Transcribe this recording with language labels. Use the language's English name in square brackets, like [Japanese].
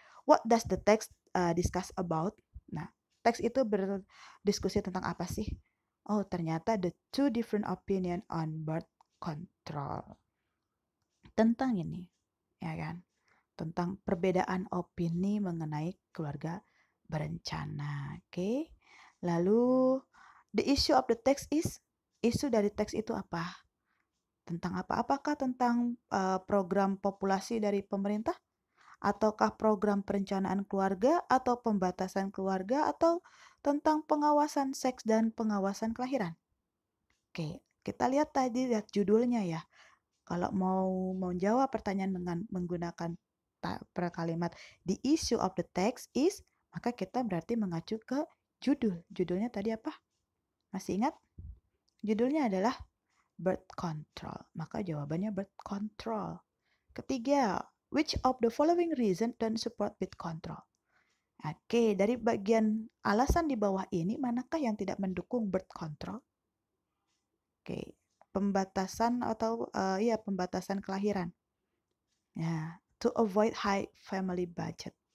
[English] What does the text discuss about? [Indonesian] Nah, teks itu berdiskusi tentang apa sih? Oh, ternyata [English] the two different opinion on birth control. [Indonesian] Tentang ini, ya kan? Tentang perbedaan opini mengenai keluarga berencana. Oke. Lalu [English] the issue of the text is, [Indonesian] isu dari teks itu apa? Tentang apa? Apakah tentang program populasi dari pemerintah? Ataukah program perencanaan keluarga atau pembatasan keluarga atau tentang pengawasan seks dan pengawasan kelahiran? Oke, kita lihat tadi, lihat judulnya ya. Kalau mau menjawab pertanyaan dengan menggunakan per kalimat [English] the issue of the text is, [Indonesian] maka kita berarti mengacu ke judul. Judulnya tadi apa? Masih ingat? Judulnya adalah birth control. Maka jawabannya birth control. Ketiga, [English] which of the following reason don't support birth control? [Indonesian] Oke, dari bagian alasan di bawah ini, manakah yang tidak mendukung birth control? Oke, pembatasan atau pembatasan kelahiran. Ya, [English] to avoid high family budget.